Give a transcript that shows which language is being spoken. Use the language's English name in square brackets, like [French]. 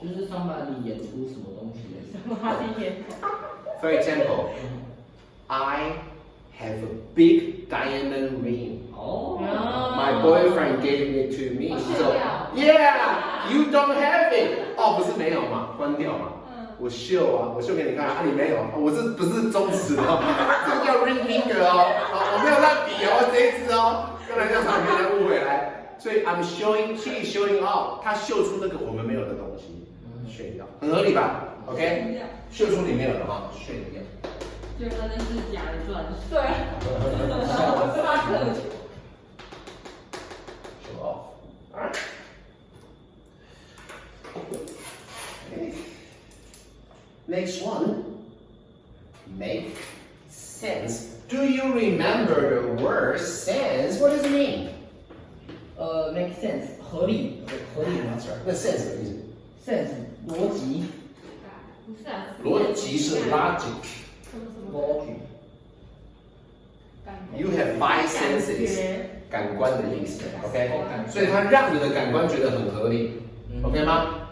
[Chinese] 就是 somebody 演出什么东西的时候。 [English] For example, I have a big diamond ring. [Chinese] 哦。 [English] My boyfriend gave it to me. So yeah, you don't have it. [Chinese] 哦，不是没有嘛，关掉嘛。我秀啊，我秀给你看啊，你没有，我这不是中指哦，这个叫 ring finger 哦，我没有烂笔哦，这一支哦，刚才这样常被人误会来，所以 [English] I'm showing, she is showing off， [Chinese] 她秀出那个我们没有的东西，炫耀，很合理吧 ？OK， 秀出你没有的哈，炫耀。就他那是假的钻石。对。发克。 [English] Show off. All right. Okay. Next one. Make sense. Do you remember the word sense? What does it mean? [Chinese] make sense 合理吗？ [English] That's right. [Chinese] 那 sense 什么意思 sense 逻辑。不是啊。 [English] 逻辑是 logic. logic。 You have five senses. [Chinese] 感官的意思 ，OK， 所以它让你的感官觉得很合理 ，OK 吗？